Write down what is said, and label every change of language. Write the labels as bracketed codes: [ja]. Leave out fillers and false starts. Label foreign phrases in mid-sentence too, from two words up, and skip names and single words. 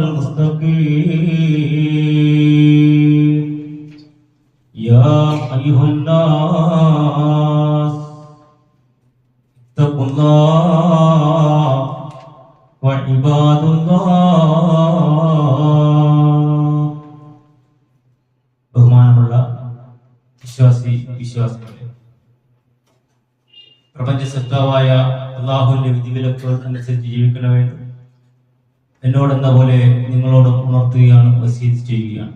[ar] المستقيم يا أيها الناس اتقوا الله وعباد [ml] الله ബഹുമാനമുള്ള വിശ്വാസികളെ പ്രപഞ്ച സൃഷ്ടാവായ അല്ലാഹുവിന്റെ വിധിവിലക്കുകൾ അനുസരിച്ച് ജീവിക്കണമെന്ന് എന്നോടെന്ന പോലെ നിങ്ങളോടും ഉണർത്തുകയാണ്, വസീയത്ത് ചെയ്യുകയാണ്.